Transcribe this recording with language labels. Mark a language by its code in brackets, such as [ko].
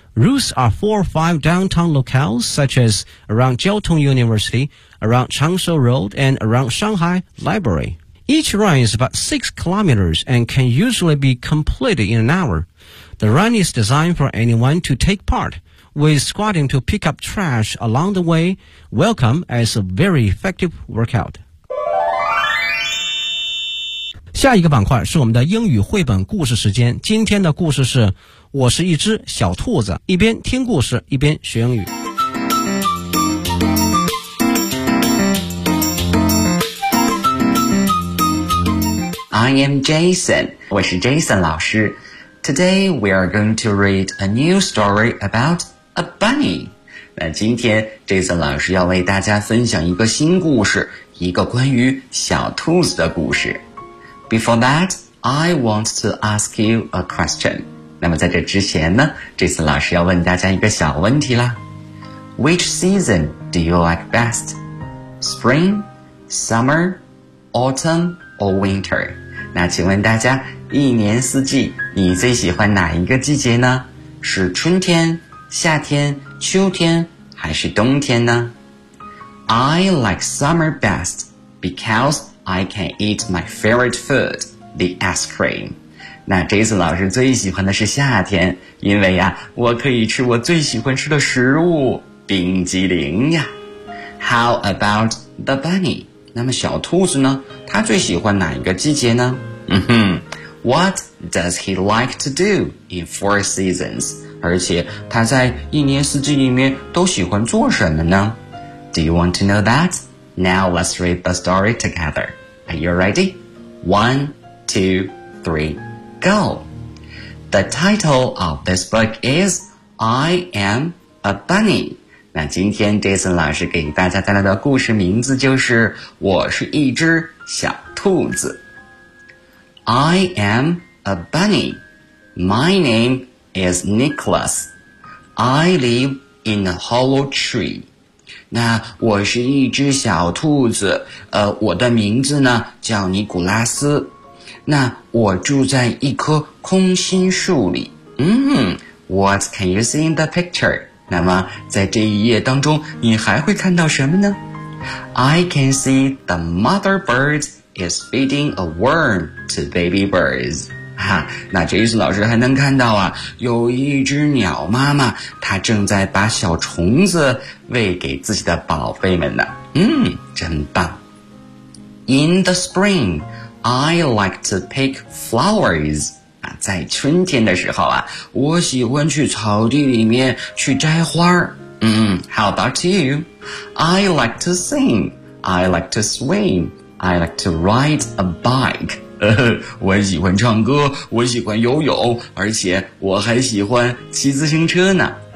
[en] Routes are 4 or 5 downtown locales, such as around Jiao Tong University, around Changshou Road, and around Shanghai Library. Each run is about 6 kilometers and can usually be completed in an hour. The run is designed for anyone to take part, with squatting to pick up trash along the way, welcome as a very effective workout. [zh] 下一个板块是我们的英语绘本故事时间。今天的故事是我是一只小兔子，一边听故事一边学英语。 [en] I am Jason, [zh] 我是 Jason 老师。 [en] Today we are going to read a new story about a bunny. [zh] 那今天 Jason 老师要为大家分享一个新故事，一个关于小兔子的故事。 [en] Before that, I want to ask you a question. [zh] 那么在这之前呢，这次老师要问大家一个小问题啦。 [en] Which season do you like best? Spring, summer, autumn, or winter? [zh] 那请问大家，一年四季，你最喜欢哪一个季节呢？是春天、夏天、秋天，还是冬天呢？ [en] I like summer best because... I can eat my favorite food, the ice cream. [zh] 那 Jason 老师最喜欢的是夏天，因为呀，我可以吃我最喜欢吃的食物，冰激凌呀。 [en] How about the bunny? [zh] 那么小兔子呢？它最喜欢哪一个季节呢？嗯哼， [en] What does he like to do in four seasons? [zh] 而且他在一年四季里面都喜欢做什么呢？ [en] Do you want to know that? Now let's read the story together. Are you ready? 1, 2, 3, go! The title of this book is I Am a Bunny. [zh] 那今天 Jason 老师给大家带来的故事名字就是我是一只小兔子。 [en] I am a bunny. My name is Nicholas. I live in a hollow tree. [zh] 那我是一只小兔子。我的名字呢叫尼古拉斯。那我住在一棵空心树里。 [en] What can you see in the picture? [zh] 那么在这一页当中你还会看到什么呢？ [en] I can see the mother birds is feeding a worm to baby birds. [zh] 那 Jason 老师还能看到啊，有一只鸟妈妈，她正在把小虫子喂给自己的宝贝们呢。真棒。 [en] In the spring, I like to pick flowers. [zh] 在春天的时候啊，我喜欢去草地里面去摘花。 [en] How about you? I like to sing. I like to swim. I like to ride a bike. [zh] 我喜欢唱歌，我喜欢游泳，而且我还喜欢骑自行车呢。